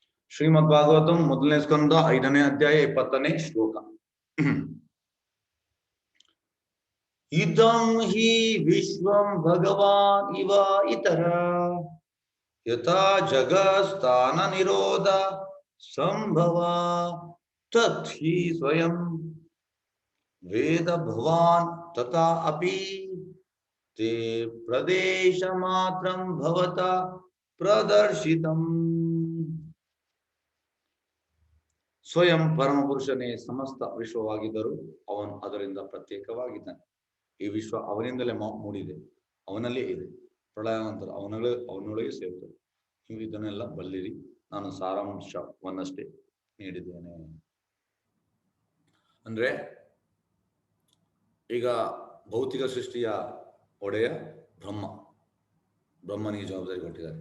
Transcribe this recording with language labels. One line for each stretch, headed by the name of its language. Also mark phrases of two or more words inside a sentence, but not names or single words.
Kannada: ಶ್ರೀಮದ್ ಭಾಗವತಂ ಮೊದಲನೇ ಸ್ಕಂದ 5ನೇ ಅಧ್ಯಾಯ 20ನೇ ಶ್ಲೋಕ.
Sanskrit: ಇದಂ ಹಿ ವಿಶ್ವಂ ಭಗವಾನ್ ಇವ ಇತರ ಯಥಾ ಜಗತ್ಸ್ಥಾನ ನಿರೋಧ ಸಂಭವ ತತ್ ಹಿ ಸ್ವಯಂ ವೇದ ಭವಾನ್ ತಥಾ ಅಪಿ ತೇ ಪ್ರದೇಶ ಮಾತ್ರಂ ಭವತ ಪ್ರದರ್ಶಿತಂ.
Kannada: ಸ್ವಯಂ ಪರಮಪುರುಷನೇ ಸಮಸ್ತ ವಿಶ್ವವಾಗಿದ್ದರೂ ಅವನು ಅದರಿಂದ ಪ್ರತ್ಯೇಕವಾಗಿದ್ದಾನೆ. ಈ ವಿಶ್ವ ಅವನಿಂದಲೇ ಮೂಡಿದೆ, ಅವನಲ್ಲೇ ಇದೆ. ಪ್ರಳಯ ನಂತರ ಅವನೊಳಗೆ ಸೇರುತ್ತದೆ. ನೀವು ಇದನ್ನೆಲ್ಲ ಬಲ್ಲಿರಿ, ನಾನು ಸಾರಾಂಶವನ್ನಷ್ಟೇ ನೀಡಿದ್ದೇನೆ. ಅಂದ್ರೆ ಈಗ ಭೌತಿಕ ಸೃಷ್ಟಿಯ ಒಡೆಯ ಬ್ರಹ್ಮನಿಗೆ ಜವಾಬ್ದಾರಿ ಕೊಟ್ಟಿದ್ದಾರೆ.